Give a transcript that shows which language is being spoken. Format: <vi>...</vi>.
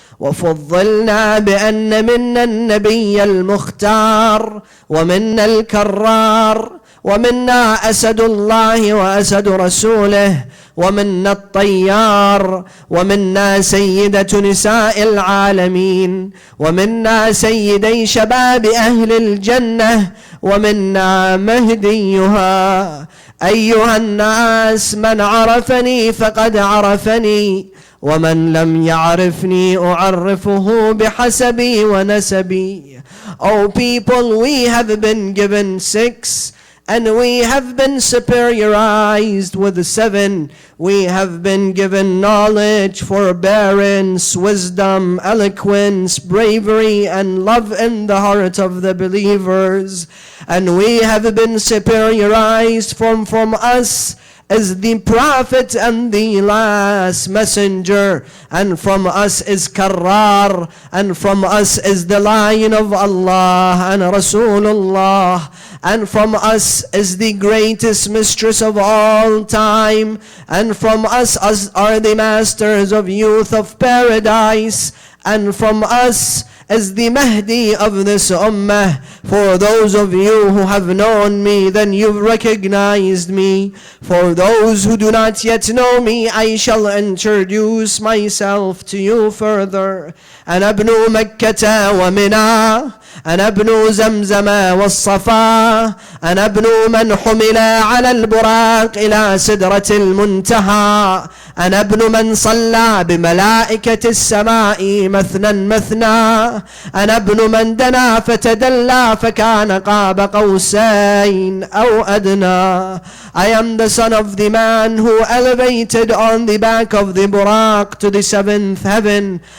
<ar>وفضلنا بأن منا النبي المختار ومنا الكرار ومنا أسد الله وأسد رسوله ومنا الطيار ومنا سيدة نساء العالمين ومنا سيدي شباب أهل الجنة ومنا مهديها. أيها الناس من عرفني فقد عرفني ومن لم يعرفني أعرفه بحسبي ونسبي.</ar> <en>O people, we have been given 6 and we have been superiorized with 7. We have been given knowledge, forbearance, wisdom, eloquence, bravery, and love in the heart of the believers. And we have been superiorized from us is the Prophet and the last messenger, and from us is Karrar, and from us is the Lion of Allah and Rasulullah, and from us is the greatest mistress of all time, and from us are the masters of youth of paradise, and from us is the Mahdi of this ummah. For those of you who have known me, then you've recognized me. For those who do not yet know me, I shall introduce myself to you further.</en> <ar>أنا ابن مكة ومنى أنا ابن زمزم والصفا، أنا ابن من حمل على البراق إلى سدرة المنتهى، أنا ابن من صلى بملائكة السماء مثنى مثنى، أنا ابن من دنا فتدلى فكان قاب قوسين أو أدنى.</ar> <en>I am the son of the man who elevated on the back of the Buraq to the seventh heaven.</en>